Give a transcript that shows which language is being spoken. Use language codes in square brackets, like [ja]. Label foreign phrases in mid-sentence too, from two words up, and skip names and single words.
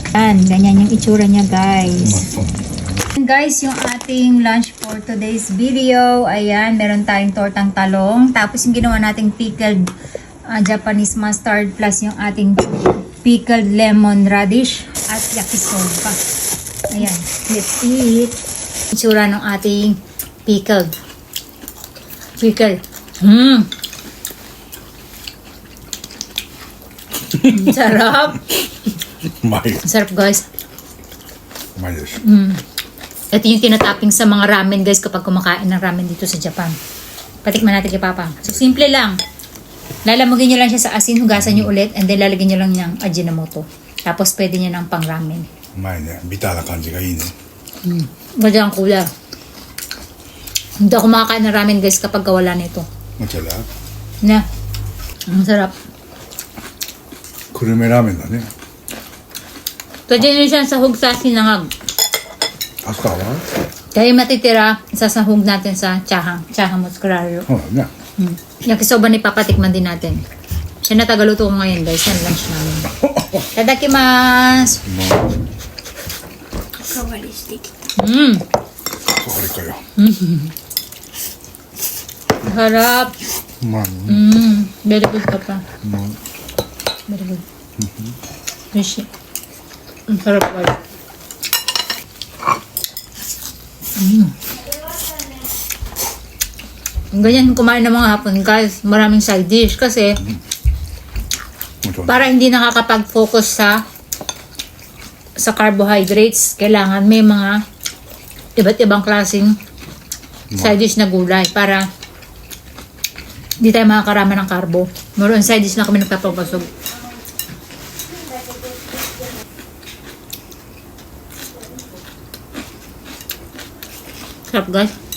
[tl] Yan, ganyan yung itsura niya guys. Guys, yung ating [en] lunch for today's video, [tl] ayan, meron tayong tortang talong, tapos yung ginawa nating [en] pickled Japanese mustard plus [tl] yung ating [en] pickled lemon radish [tl] at yakisoba. Ayan, [en] let's eat. [tl] Itsura ng ating pickle. Sarap. [ja] うまい。 [tl] Sarap guys. [ja] うまいです。 [tl] Ito yung tinatapping sa mga ramen guys kapag kumakain ng ramen dito sa Japan. Patikman natin kay Papa. So simple lang. Lalamugin nyo lang siya sa asin, hugasan nyo ulit, [en] and then [tl] lalagyan nyo lang ng Ajinomoto. Tapos pwede nyo ng pang ramen. [ja] うまいね。ビターな感じがいいね。 [tl] Ganda ang kulay. Hindi ako makakain ng ramen guys kapag wala nito. [ja] お茶だ。 [tl] Na. Ang sarap. [ja] 久留米ラーメンだね。 [tl] Pwede nyo siya sahog sa sinangag. [ja] パスタは？ [tl] Kaya matitira, sasahog natin sa chahang mozzarella. [ja] そうだね。 [tl] Yakisoba ni Papa, tikman din natin. Siya na tagaluto ko ngayon guys, yan lunch namin. [ja] Tadakimasu! おかわりしてきた。あれかよ。 [tl] Harap! [ja] うまいね。 [en] Very good [tl] ka pa. [ja] うまい。 [en] Very good. Fishy. [tl] Ang sarap guys. Ganyan kumain ng mga hapon guys. Maraming side dish kasi [ja] もちろん。 [tl] para hindi nakakapag-focus sa carbohydrates. Kailangan may mga iba't ibang klaseng side dish na gulay para hindi tayo makakarama ng carbo. Meron side dish na kami nagpapabasog. Sarap guys.